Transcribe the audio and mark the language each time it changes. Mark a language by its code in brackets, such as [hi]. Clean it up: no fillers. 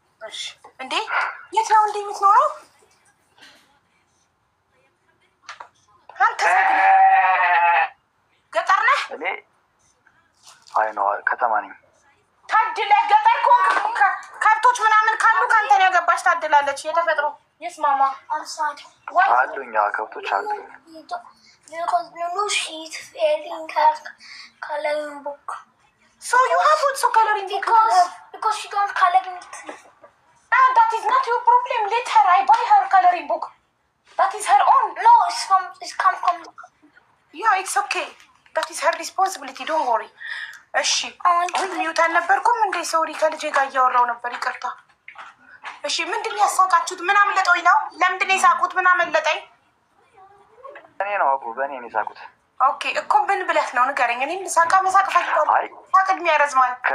[am] እሺ እንዴ የት ነው እንዴ የምትኖረው አንተ? ገጠር ነህ? እኔ አይ ነው ከተማ ነኝ። ታድለህ ገጠር ከሆንክ ከብቶች ምናምን ካሉ ካንተ ነው ያገባሽ። ታድላለች የተፈጥሮ ይስማማ [en] Outside. [am] አሉኝ ከብቶች አሉኝ። [en] Because no she's failing her coloring book. So you have also coloring book? Because she can't color anything. That is not your problem. Let her. I buy her coloring book. That is her own. No, it's come from. Yeah, it's okay. That is her responsibility. Don't worry. [am] እሺ አሁን ሚውት አልነበርኩም እንዴ? ሶሪ ከልጄ ጋር እያወራሁ ነበር፣ ይቅርታ። እሺ ምንድን ነው ያሳቃችሁት? ምን አመለጠኝ ነው? ለምንድን ነው የሳቁት? ምን አመለጠኝ? እኔ ነው አቡ በእኔ ነው የሳቁት። ኦኬ እኮ ምን ብለህ ነው ንገረኝ። እኔም ሳቃ መሳቅ ፈልጋለሁ። ሳቅ እድሜ ያረዝማል።